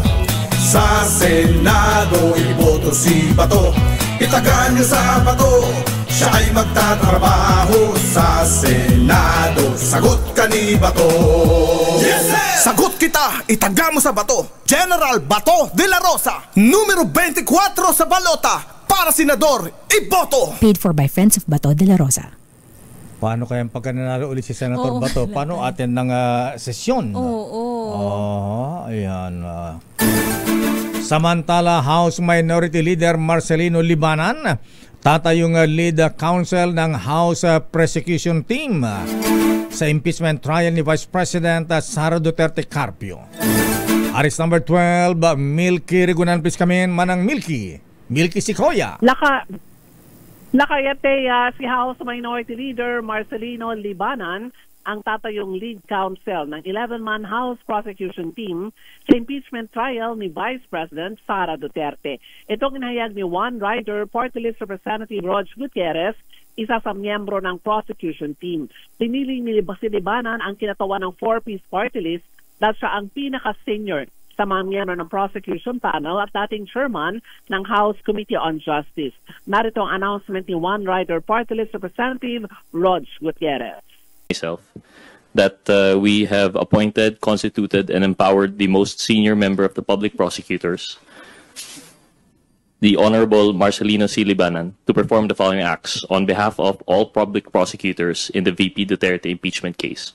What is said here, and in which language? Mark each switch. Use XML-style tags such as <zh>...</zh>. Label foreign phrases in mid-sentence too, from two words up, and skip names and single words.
<tl>Sa Senado, iboto si Bato. Itaga niyo sa Bato. Siya ay magtatrabaho sa Senado. Sagot ka ni Bato.</tl> <en>Yes, sir!</en> <tl>Sagot kita, itaga mo sa Bato. General Bato de la Rosa, numero 24 sa balota. Para senador, iboto.</tl> <en>Paid for by Friends of Bato de la Rosa.</en> <tl>Paano kaya pagka nanalo ulit si Senator Bato? Paano atin ng sesyon? Ayan. Samantala, House Minority Leader Marcelino Libanan tatayong</tl> <en>lead counsel</en> <tl>ng House Prosecution Team sa</tl> <en>impeachment trial</en> <tl>ni Vice President Sara Duterte Carpio.</tl> <en>Arrest number 12, Milky Rigunan, please come in.</en> <tl>Manang Milky Sikoya. Nakayate si House Minority Leader Marcelino Libanan ang tatayong</tl> <en>lead counsel</en> <tl>ng 11-man House Prosecution Team sa</tl> <en>impeachment trial</en> <tl>ni Vice President Sara Duterte. Itong inahayag ni One Rider Party List Representative Rog Gutierrez, isa sa miyembro ng prosecution team. Pinili ni Libanan ang kinatawan ng 4-piece</tl> <en>party list</en> <tl>dahil siya ang pinaka-senior sa mga miyembro ng</tl> <en>prosecution panel</en> <tl>at dating chairman ng House Committee on Justice. Narito ang announcement ni One Rider Party List Representative Rog Gutierrez.</tl> <en>Myself, that we have appointed, constituted, and empowered the most senior member of the public prosecutors, the Honorable Marcelino C. Libanan, to perform the following acts on behalf of all public prosecutors in the VP Duterte impeachment case.</en>